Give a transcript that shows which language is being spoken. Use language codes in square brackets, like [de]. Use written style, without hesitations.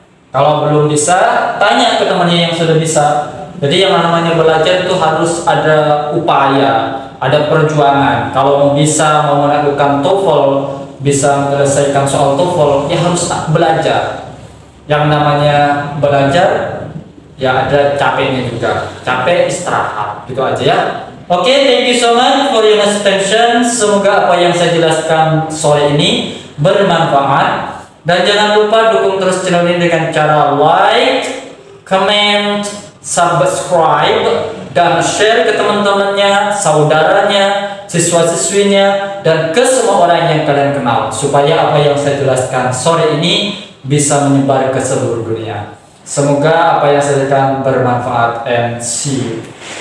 [id] Kalau belum bisa, tanya ke temannya yang sudah bisa. Jadi yang namanya belajar itu harus ada upaya, ada perjuangan. Kalau mau bisa mau melakukan TOEFL, bisa menyelesaikan soal TOEFL, ya harus belajar. Yang namanya belajar, ya ada capeknya juga. Capek istirahat, gitu aja ya. [en] Oke, thank you so much for your attention. [id] Semoga apa yang saya jelaskan sore ini bermanfaat. Dan jangan lupa dukung terus channel ini dengan cara like, comment, subscribe, dan share ke teman-temannya, saudaranya, siswa-siswinya, dan ke semua orang yang kalian kenal, supaya apa yang saya jelaskan sore ini bisa menyebar ke seluruh dunia. Semoga apa yang saya jelaskan bermanfaat, [en] and see you.